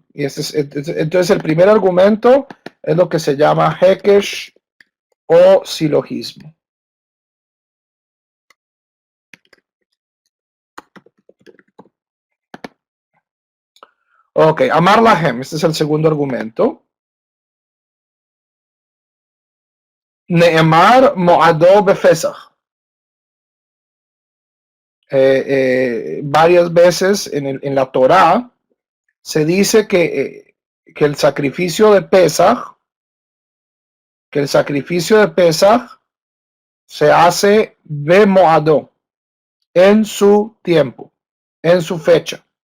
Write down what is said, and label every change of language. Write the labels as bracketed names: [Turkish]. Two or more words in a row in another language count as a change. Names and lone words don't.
[Spanish] Y entonces el primer argumento es lo que se llama Hekesh o silogismo. [Hebrew] Ok, אמר להם. [Spanish] Este es el segundo argumento. [Hebrew] נאמר מועדו בפסח. [Spanish] Varias veces en la Torá se dice que el sacrificio de Pesach, se hace bemoado, en su tiempo, en su fecha.